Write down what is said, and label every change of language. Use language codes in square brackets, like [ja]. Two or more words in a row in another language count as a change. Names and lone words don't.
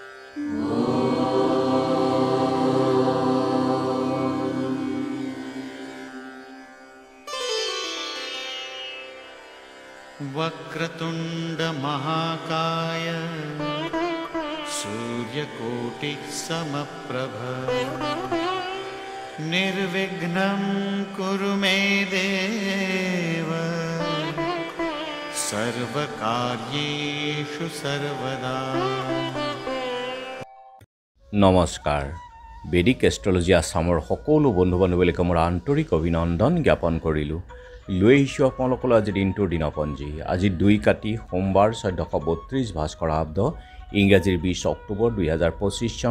[sa] वक्रतुंड महाकाय सूर्यकोटि समप्रभ निर्विघ्नं कुरु मे देव सर्वकार्येषु सर्वदा। [as] নমস্কাৰ। বেদিক এষ্ট্ৰলজি আছামৰ সকলো বন্ধু বান্ধৱীলৈকে মোৰ আন্তৰিক অভিনন্দন জ্ঞাপন কৰিলোঁ। লৈ আহিছোঁ আপোনালোকলৈ আজি দিনটোৰ দিনপঞ্জী। আজি 2 কাতি সোমবাৰ 1432 ভাস্কৰাব্দ ইংৰাজীৰ 20 অক্টোবৰ 2025 চন।